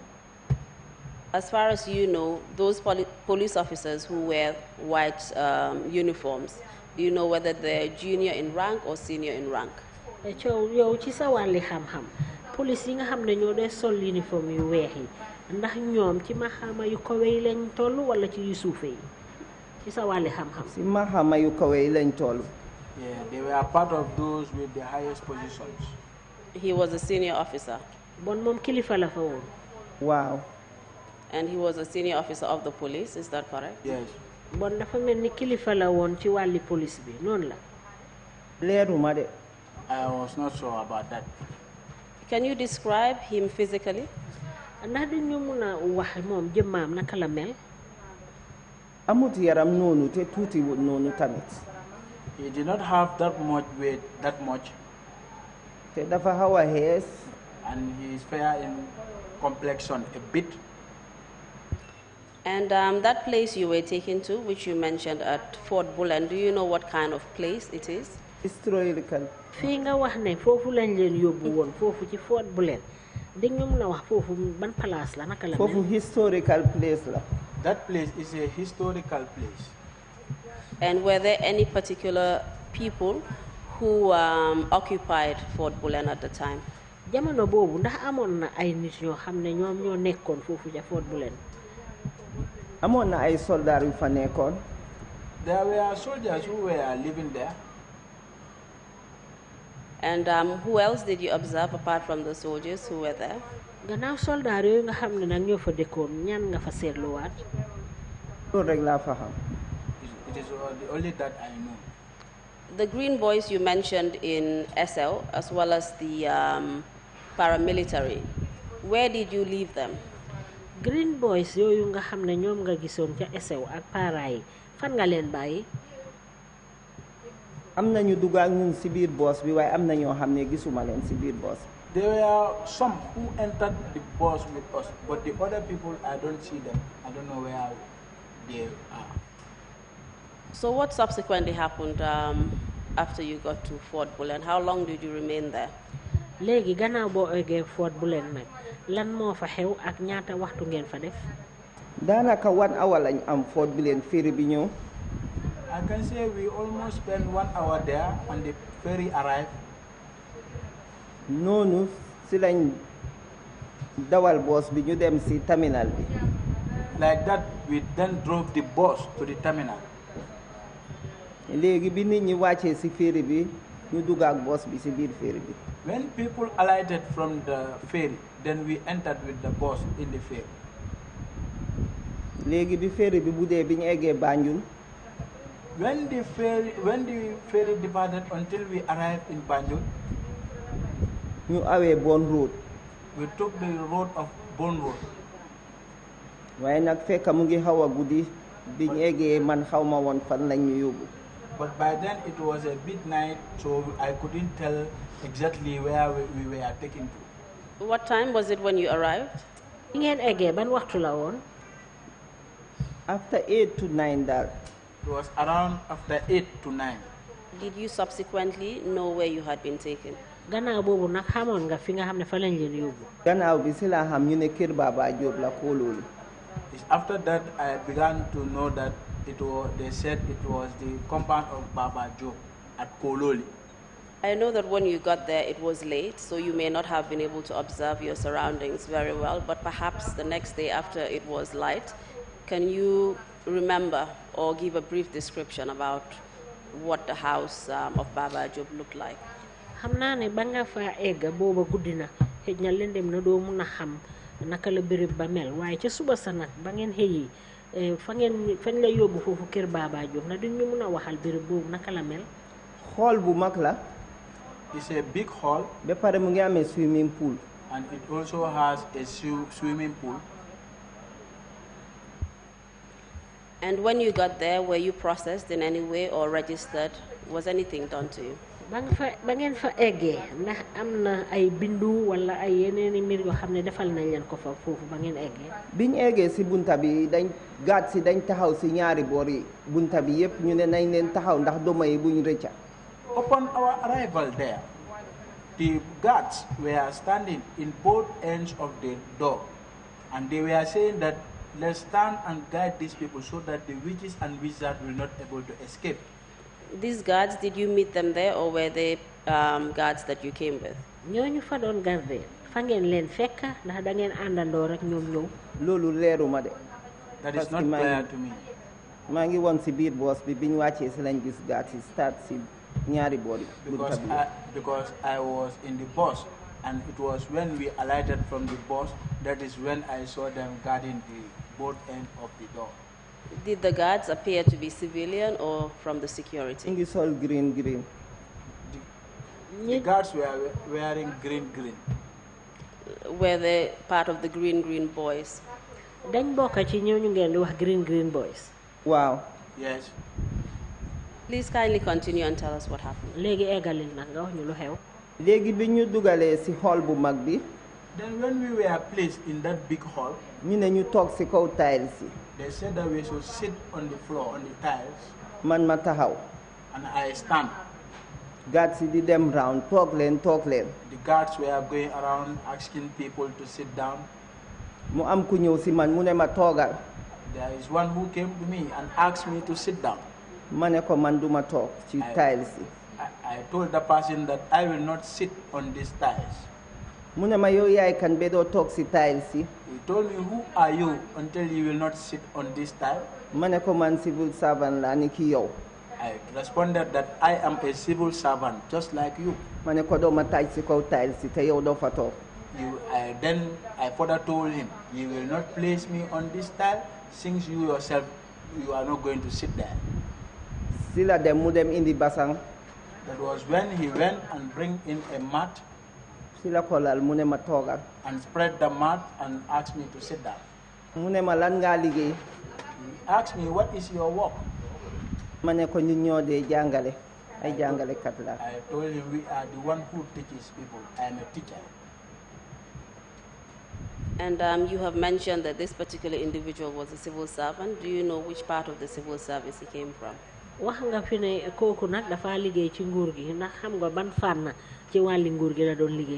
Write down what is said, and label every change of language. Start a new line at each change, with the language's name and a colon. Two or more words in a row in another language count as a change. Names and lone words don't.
English: As far as you know, those police officers who wear white uniforms, do you know whether they're junior in rank or senior in rank?
Wolof: coow yow ci sa wàlli xam-xam police yi nga xam ne ñoo dee sol uniforme yu weex yi ndax ñoom ci maxaama yu kawe yi lañ toll wala ci yu suufe yi ci sa wàlli xam-xam. si maxaama yu kawe yi lañ toll.
English: Yeah, they were part of those with the highest positions. He was a senior officer.
Wolof: bon moom kilifa la fa woon. waaw.
English: And he was a senior officer of the police, is that correct? Yes.
Wolof: bon dafa mel ni kilifa la woon ci wàlli police bi noonu la. leeruma de.
English: I was not sure about that. Can you describe him physically?
Wolof: ndax dañu mun a wax moom jëmmaam naka la mel. amut yaram noonu te tuuti wut noonu tamit.
English: He did not have that much weight, that much,
Wolof: te dafa xaw a xees.
English: and he is fair in complexion a bit. And that place you were taken to, which you mentioned at Fort Bullen, do you know what kind of place it is? historical.
Wolof: fii nga wax ne foofu lañ leen yóbbu woon foofu ci Fort Bullen di nga mun a wax foofu ban place la naka la mel. foofu
English: historical place
Wolof: la.
English: That place is a historical place. And were there any particular people who occupied Fort Bullen at the time?
Wolof: jamono boobu ndax amoon na ay nit ñoo xam ne ñoom ñoo nekkoon foofu ca Fort Bullen. amoon na ay soldats yu fa nekkoon.
English: There were soldiers who were living there. And who else did you observe apart from the soldiers who were there?
Wolof: gannaaw soldaar yooyu nga xam ne nag ñoo fa dëkkoon ñan nga fa seetluwaat. loolu rek laa fa xam.
English: It is the only that I know. The green boys you mentioned in SL, as well as the paramilitary, where did you leave them? Green boys
Wolof: yooyu nga xam ne ñoom nga gisoon ca SL ak para yi fan nga leen bàyyi. am na ñu dugg ak ñun si biir boos bi waaye am na ñoo xam ne gisuma leen si biir boos.
English: There were some who entered the bus with us, but the other people, I don't see them. I don't know where they are. So what subsequently happened after you got to Fort Bullen? How long did you remain there?
Wolof: léegi gannaaw boo eggee Fort Bullen nag lan moo fa xew ak ñaata waxtu ngeen fa def. daanaka 1 hour lañ am Fort Bullen ferry bi ñëw.
English: I can say we almost spent 1 hour there and the ferry arrived.
Wolof: noonu si lañ dawal boos bi ñu dem si terminal bi.
English: Like that, we then drove the bus to the terminal.
Wolof: léegi bi nit ñi wàccee si ferry bi ñu dugg ak boos bi si biir ferry bi.
English: When people alighted from the ferry, then we entered with the bus in the ferry.
Wolof: léegi bi ferry bi bu dee bi ñu eggee Banjul.
English: When the ferry departed until we arrived in Banjul,
Wolof: ñu awee Bon Road.
English: we took the road of Bone Road.
Wolof: waaye nag fekk mu ngi xaw a guddi biñ eggee man xaw ma woon fan lañ ñu yóbbu.
English: But by then it was a midnight, so I couldn't tell exactly where we were taken to. What time was it when you arrived?
Wolof: ngeen eggee ban waxtu la woon.
English: After 8 to 9 daal. It was around after 8 to 9. Did you subsequently know where you had been taken?
Wolof: gannaaw boobu nag xamoon nga fi nga xam ne fa lañ leen yóbbu. gannaaw bi si laa xam ñu ne kër Baba Jobe la Kololi.
English: It's after that I began to know that they said it was the compound of Baba Jobe at Kololi. I know that when you got there it was late, so you may not have been able to observe your surroundings very well, but perhaps the next day after it was light, can you remember or give a brief description about what the house of Baba Jobe looked like?
Wolof: xam naa ne ba nga fa egg booba guddi na xëj na leen dem na doo mun a xam naka la béréb ba mel waaye ca suba sa nag ba ngeen xëyi fañ la yóbbu foofu kër Baba Jobe na duñ ñu mun a waxal béréb boobu naka la mel. Hall bu mag la.
English: It's a big hall.
Wolof: ba pare mu ngi amee
English: swimming pool. And it also has a swimming pool. And when you got there, were you processed in any way or registered? Was anything done to you?
Wolof: ba ngeen fa eggee ndax am na ay bindu wala ay yeneeni mbir yoo xam ne defal nañ leen ko fa foofu ba ngeen eggee. biñ eggee si bunta bi dañ gaat si dañ taxaw si ñaari boor yi bunta bi yëpp ñu ne nañ leen taxaw ndax doma yi buñ rëcca.
English: Upon our arrival there, the guards were standing in both ends of the door, and they were saying that let's stand and guide these people so that the witches and wizards will not be able to escape. These guards, did you meet them there or were they guards that you came with?
Wolof: ñooñu fa doon garder fa ngeen leen fekk ndax da ngeen àndandoo rek ñoom ñëw. loolu leeruma de.
English: That is not clear to me.
Wolof: maa ngi woon si biir boos bi biñ wàccee si lañ gis guards yi start si ñaari boor yi.
English: Because I was in the bus, and it was when we alighted from the bus that is when I saw them guarding the both end of the door. Did the guards appear to be civilian or from the security?
Wolof: ngi sol green.
English: The guards were wearing green. Were they part of the green boys?
Wolof: dañ bokk ci ñooñu ngeen di wax
English: green boys.
Wolof: waaw.
English: Yes. Please kindly continue and tell us what happened.
Wolof: léegi eggalil nag nga wax ñu lu xew. léegi bi ñu dugalee si hall bu mag bi.
English: Then when we were placed in that big hall,
Wolof: ñu ne ñu toog si kaw tiles yi.
English: they said that we should sit on the floor, on the tiles,
Wolof: man ma taxaw.
English: and I stand.
Wolof: guards yi di dem round toog leen.
English: The guards were going around asking people to sit down.
Wolof: mu am ku ñëw si man mu ne ma toogal.
English: There is one who came to me and asked me to sit down.
Wolof: ma ne ko man duma toog ci tiles yi.
English: I told the person that I will not sit on these tiles.
Wolof: mu ne ma yow yaay kan be doo toog si tiles yi.
English: He told me, who are you until you will not sit on this tile?
Wolof: ma ne ko man
English: civil servant
Wolof: laa ni ki yow.
English: I responded that I am a civil servant just like you.
Wolof: ma ne ko doo ma taaj si kaw tiles yi te yow doo fa toog.
English: Then I further told him, you will not place me on this tile since you yourself, you are not going to sit there.
Wolof: si la dem mu dem indi basang.
English: That was when he went and bring in a mat
Wolof: si la ko lal mu ne ma toogal.
English: and spread the mat and asked me to sit down.
Wolof: mu ne ma lan ngaa liggéey.
English: He asked me, what is your work?
Wolof: ma ne ko ñun ñoo dee jàngale ay jàngalekat la. I told him, we are the one who teaches people.
English: I am a teacher. And you have mentioned that this particular individual was a civil servant. Do you know which part of the civil service he came from?
Wolof: wax nga fi ne kooku nag dafa liggéey ci nguur gi ndax xam nga ban fànn ci wàlli nguur gi la doon liggéey.